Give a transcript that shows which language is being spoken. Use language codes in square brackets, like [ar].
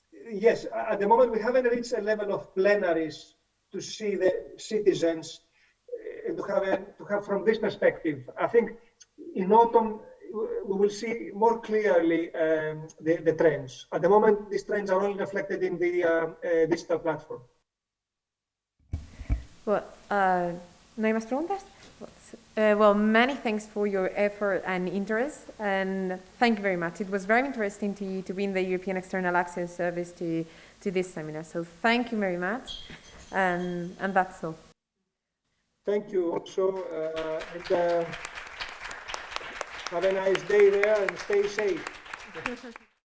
[en] Yes, at the moment we haven't reached a level of plenaries to see the citizens and to have from this perspective. I think in autumn we will see more clearly the trends. At the moment, these trends are only reflected in the digital platform. [es] Well, ¿no hay más preguntas? [en] Well, many thanks for your effort and interest, and thank you very much. It was very interesting to bring the European External Action Service to this seminar. So thank you very much, and that's all. Thank you also, and have a nice day there and stay safe.